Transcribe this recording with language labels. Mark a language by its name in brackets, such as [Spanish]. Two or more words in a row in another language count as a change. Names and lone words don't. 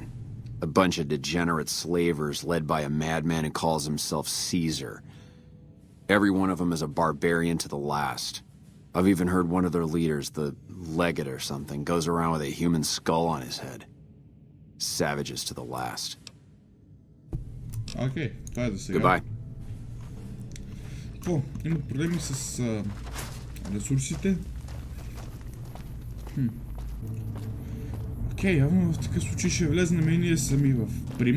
[English] A bunch of degenerate slavers led by a madman who calls himself Caesar. Every one of them is a barbarian to the last. I've even heard one of their leaders, the legate or something, goes around with a human skull on his head. Savages to the last. [Bulgarian] Okay, това е за сега. [English] Goodbye. [Bulgarian] Има проблеми с ресурсите. Окей, явно в такъв случай ще влезнем и ние сами в Primm.